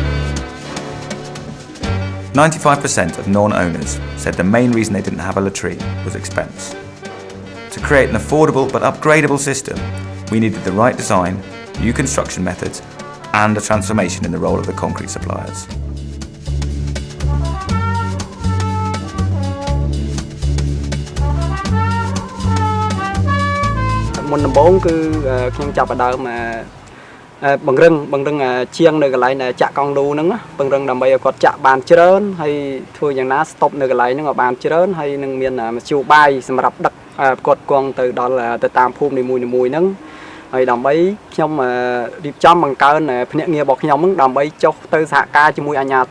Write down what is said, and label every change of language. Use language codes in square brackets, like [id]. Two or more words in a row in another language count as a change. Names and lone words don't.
[en] 95% of non-owners said the main reason they didn't have a latrine was expense. To create an affordable but upgradable system, we needed the right design, new construction methods, and a transformation in the role of the concrete suppliers. [km] មុនដំបូងគឺខ្ញុំចាប់ផ្ដើមបង្រឹងជាងនៅកន្លែងចាក់ក ង់ឌូហ្នឹងបង្រឹងដើម្បីឲ្យគាត់ចាក់បានច្រើនហើយធ្វើយ៉ាងណាស្តុបនៅកន្លែងហ្នឹងឲ្យបានច្រើនហើយនឹងមានមធ្យោបាយសម្រាប់ដឹកគាត់គង់ទៅដល់ទៅតាមភូមិនីមួយៗហ្នឹងហើយដើម្បីខ្ញុំរៀបចំបង្កើនភ្នាក់ងាររបស់ខ្ញុំហ្នឹងដើម្បីចុះទៅសហការជាមួយអាជ្ញាធ